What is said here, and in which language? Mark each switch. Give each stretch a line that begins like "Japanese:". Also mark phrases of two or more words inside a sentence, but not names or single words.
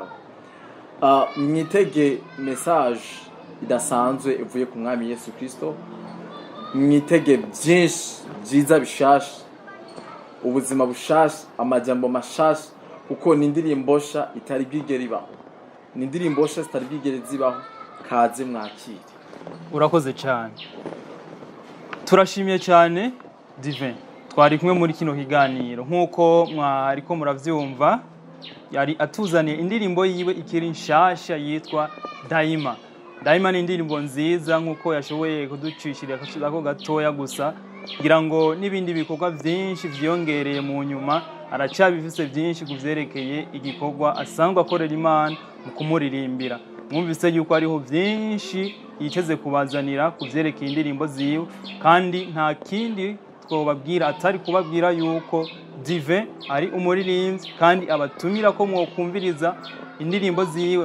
Rundi: Mwitege message idasanzwe ivuye ku mwami Yesu Kristo, mwitege byinshi byiza bishasha, ubuzima bushasha, amajambo mashasha, kuko ni indirimbo sha itari bwigere ibaho, ni indirimbo sha zitari bwigere zibaho. Kaze mwakire. Urakoze cyane. Turashimiye cyane Divin, twari kumwe muri kino kiganiro. Nkuko mwariko muravyumva yari atuzaniye indirimbo yiwe ikiri nshasha yitwa Daima. Daima ni indirimbo nziza nkuko yashoboye kuducishira ko gatoya gusa, kugira ngo nibindi bikorwa byinshi vyongereye mu nyuma. Aracabifise byinshi kuvyerekeye igikorwa asangwa akorera Imana mu kumuririmbira. Mwumvise yuko ariho byinshi yiteze kubazanira kuvyerekeye indirimbo ziwe, kandi nta kindi twobabwira atari kubabwira yuko Divin ari umuririmbyi kandi abatumira ko mwokumviriza indirimbo ziwe.